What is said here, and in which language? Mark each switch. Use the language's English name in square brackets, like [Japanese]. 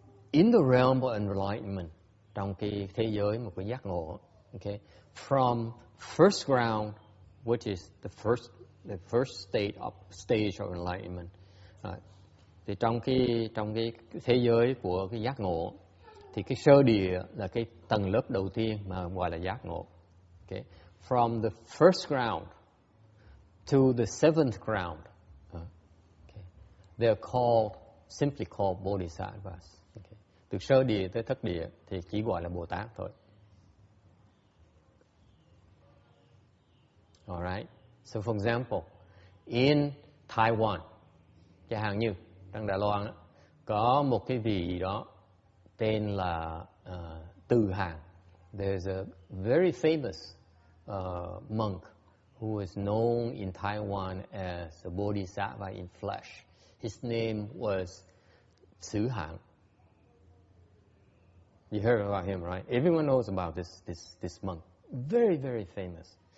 [English] In the realm of enlightenment, [Vietnamese] trong cái thế giới một cái giác ngộ, [English] okay, from first ground, which is the first stage of enlightenment, [Vietnamese] thì trong cái thế giới của cái giác ngộ, thì cái sơ địa là cái tầng lớp đầu tiên mà gọi là giác ngộ. [English] Okay. From the first ground to the 7th ground, okay, they're simply called bodhisattvas. Okay. [Vietnamese] Từ sơ địa tới thất địa thì chỉ gọi là Bồ Tát thôi. [English] Alright. So for example, in Taiwan, [Vietnamese] chẳng hạn như trong Đài Loan có một cái vị đó tên là Từ Hàng. [English] There's a very famous monk who is known in Taiwan as a bodhisattva in flesh. His name was Xứ Hạng. You heard about him, right? Everyone knows about this monk. Very, very famous.